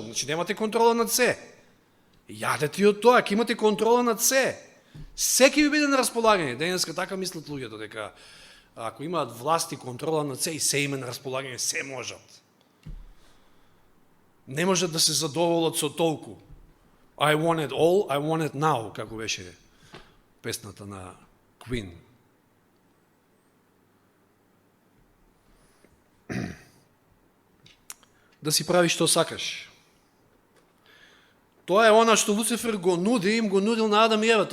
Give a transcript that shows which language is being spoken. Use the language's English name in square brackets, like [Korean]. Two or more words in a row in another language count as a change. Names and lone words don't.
[Macedonian] Значи, немате контрола над се. Јадете и од тоа, ќе имате контрола над се. Се ќе ви биде на располагање. Денеска така мислат луѓето, дека ако имаат власт и контрола над се и се име на располагање, се можат. Не можат да се задоволат со толку. [English] I want it all, I want it now, [Macedonian] како беше песната на Queen. Да си правиш што сакаш. Тоа е она што Луцифер го нуди, им го нудил на Адам и Ева.